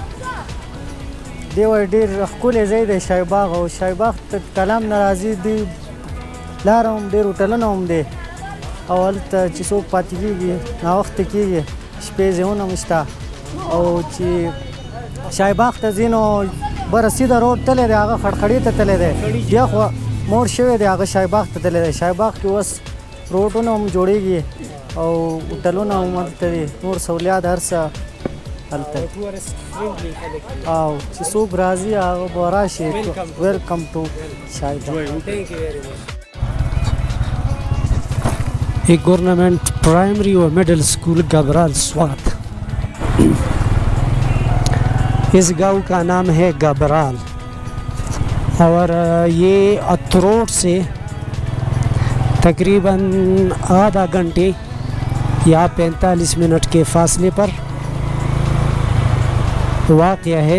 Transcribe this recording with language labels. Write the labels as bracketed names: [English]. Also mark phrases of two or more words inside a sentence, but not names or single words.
[Pashto] دی وایي ډېر ښکلی ځای دی شاهي باغ او شاهي باغ ته کلام نه راځي دی لاره هم ډېر هوټلونه هم دی او هلته چې څوک پاتې کېږي ناوخته کېږي شپې ځایونه هم شته او چې شاهي باغ ته ځي نو بره سیده روډ تللی دی هغه خړخړې ته تللی دی بیا خو موړ شوی دی هغه شاهي باغ ته تللی دی. شاهي باغ کې اوس روډونه هم جوړېږي او هوټلونه هم هلته دي نور سہولیات هر څه هلته [English] tourist friendly [Pashto] خلک دي. او چې څوک راځي هغه به راشي [English] welcome to [Pashto] شاید [English] Thank you very much. [Urdu] ایک گورنمنٹ پرائمری و مڈل اسکول گبرال سوات. اس گاؤں کا نام ہے گبرال اور یہ اتروٹ سے تقریباً آدھا گھنٹے یا 45 منٹ کے فاصلے پر واقع ہے.